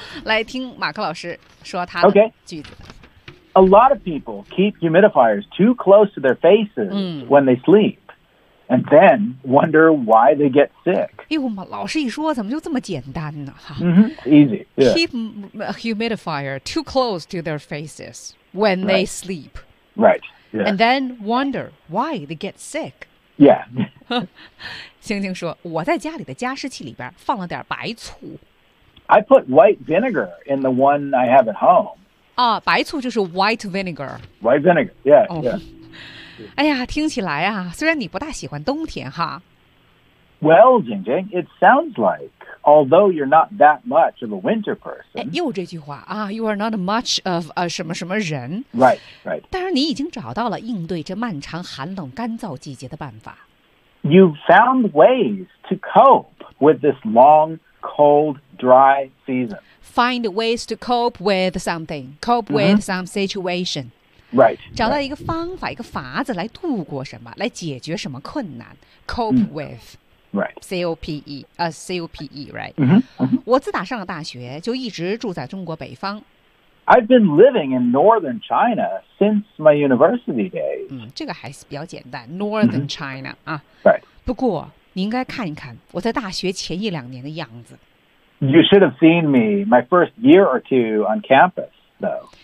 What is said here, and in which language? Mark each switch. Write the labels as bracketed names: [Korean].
[Chinese] 来听马克老师说他的句子。 [English] Okay. A lot of people keep humidifiers too close to their faces、when they sleep. and then wonder why they get sick. [Chinese] 哎呦，老师一说怎么就这么简单呢？ [English] Mm-hmm, easy. Yeah. Keep a humidifier too close to their faces when they sleep. Right. Yeah. And then wonder why they get sick. Yeah. [Chinese] 星星说，我在家里的加湿器里边放了点白醋。 [English] I put white vinegar in the one I have at home. [Chinese] 啊，白醋就是 [English] white vinegar. White vinegar, yeah, yeah. [Chinese] 哎呀，听起来啊，虽然你不大喜欢冬天哈。 [English] Well, Jing Jing, it sounds like, although you're not that much of a winter person. [Chinese] 哎，又这句话啊 ， [English] you are not much of a [Chinese] 什么什么人。 [English] Right, right. [Chinese] 但是你已经找到了应对这漫长寒冷干燥季节的办法。 [English] You've found ways to cope with this long, cold, dry season. Find ways to cope with something. Cope with、mm-hmm. some situation. Right. [Chinese] 找到一个方法、 [English] right. [Chinese] 一个法子来度过什么，来解决什么困难。 [English] Cope、mm-hmm. with. Right. C-O-P-E. C-O-P-E, right. Mm-hmm. Mm-hmm. [Chinese] 我自打上了大学就一直住在中国北方。 [English] I've been living in northern China since my university days. [Chinese] 嗯，这个还是比较简单 ， [English] Northern China、 [Chinese] mm-hmm. 啊。 [English] Right. [Chinese] 不过你应该看一看我在大学前一两年的样子。 [English] You should have seen me my first year or two on campus, though.